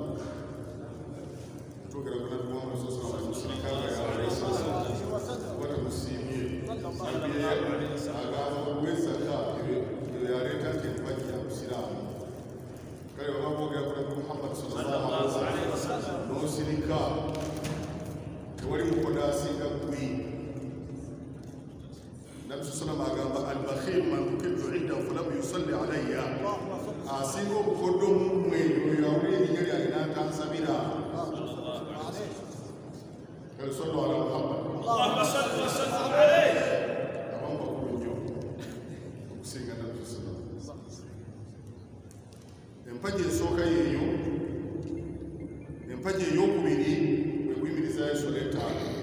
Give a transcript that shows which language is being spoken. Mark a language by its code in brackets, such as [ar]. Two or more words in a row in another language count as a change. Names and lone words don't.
[lg] Twogera ku Nabbi Muhammad [ar] صلى الله عليه وسلم [lg] musirikanga yaaleesa batamusiimye agamba olw'ezaka yaleeta nti empagi ya busiraamu. Kale baba boogera ku Nabbi Muhammad [ar] صلى الله عليه وسلم [lg] n'osirika tewali mukoda asinga gwi. [ar] Nabbi sallallahu agamba البخيل من ذكرت عنده فلم يصل علي, [lg] asinga obukoddo mumwe oyo awulira erinnya lyange n'atansabira. [ar] Kale صلوا على محمد اللهم صل وسلم عليه. [lg] Abamu bakulu nnyo okusinga Nabbi [ar] صلى الله عليه وسلم. [lg] Empagi esooka yeeyo, empagi ey'okubiri kwe kuyimiriza ensolo etaano.